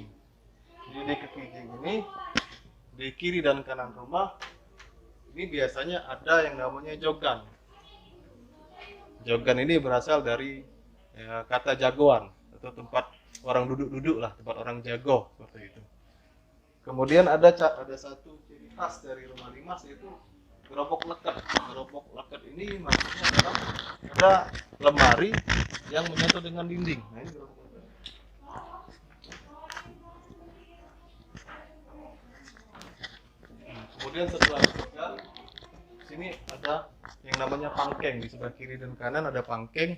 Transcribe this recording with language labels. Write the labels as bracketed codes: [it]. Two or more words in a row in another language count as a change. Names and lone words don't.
[id] Jadi di kekijing ini di kiri dan kanan rumah ini biasanya ada yang namanya jogan. Jogan ini berasal dari kata jagoan atau tempat orang duduk-duduk lah, tempat orang jago seperti itu. Kemudian ada satu ciri khas dari Rumah Limas, yaitu gerobok leket. Gerobok leket ini maksudnya adalah ada lemari yang menyatu dengan dinding. Nah, ini gerobok leket. Kemudian setelah ditekan, sini ada yang namanya pangkeng, di sebelah kiri dan kanan ada pangkeng.